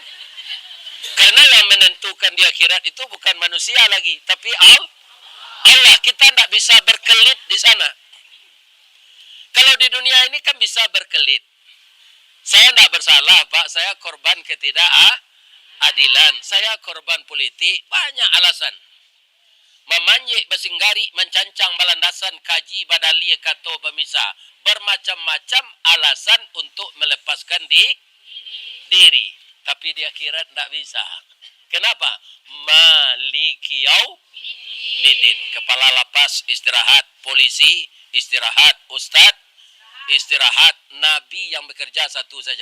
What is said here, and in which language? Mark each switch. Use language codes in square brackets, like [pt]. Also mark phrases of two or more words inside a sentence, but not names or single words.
[id] Karena yang menentukan di akhirat itu bukan manusia lagi, tapi Allah. Kita tidak bisa berkelit di sana. Kalau di dunia ini kan bisa berkelit. Saya tidak bersalah Pak, saya korban ketidakadilan. Saya korban politik, banyak alasan. [min] Memanyik besinggari, mencancang balandasan, kaji badali kato bemisa. [id] Bermacam-macam alasan untuk melepaskan diri. Tapi di akhirat tidak bisa. [ar] Kenapa? Maliki yaumidin. [id] Kepala lapas istirahat, polisi istirahat, ustadz istirahat, nabi yang bekerja satu saja.